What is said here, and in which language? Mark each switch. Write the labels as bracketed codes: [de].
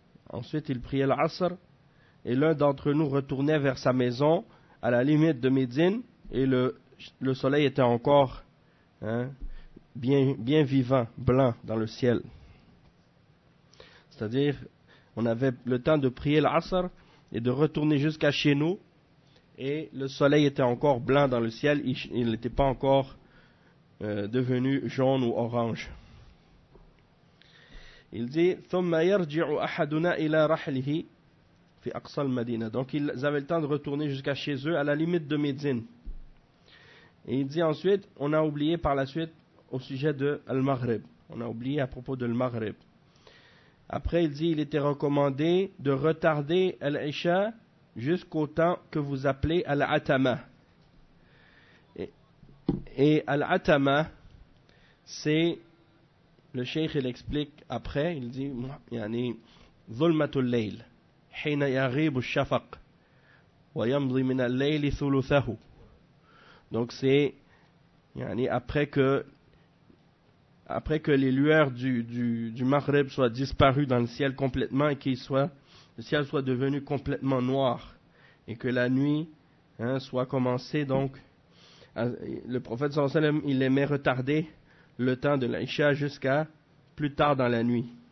[fr] Ensuite, il priait l'asr. Et l'un d'entre nous retournait vers sa maison à la limite de Médine et le soleil était encore bien vivant, blanc dans le ciel. C'est-à-dire, on avait le temps de prier l'Asr et de retourner jusqu'à chez nous et le soleil était encore blanc dans le ciel, il n'était pas encore devenu jaune ou orange. Il dit, [ar] « ثُمَّ يَرْجِعُ أَحَدُنَا إِلَى رَحْلِهِ » في أقصى المدينة. [fr] Donc ils avaient le temps de retourner jusqu'à chez eux à la limite de Médine. Et il dit ensuite, on a oublié par la suite au sujet de Al-Maghrib. On a oublié à propos de Al-Maghrib. Après il dit, il était recommandé de retarder Al-Isha jusqu'au temps que vous appelez Al-Atama. Et Al-Atama, c'est le Cheikh il explique après, il dit yani [ar] Zulmatul Layl. حين يغيب الشفق ويمضي من الليل ثلثه. [fr] Donc c'est yani après que les lueurs du Maghreb soient disparues dans le ciel complètement et le ciel soit devenu complètement noir et que la nuit soit commencée. Donc le prophète sallallahu alayhi wa sallam, il aimait retarder le temps de l'Isha jusqu'à plus tard dans la nuit.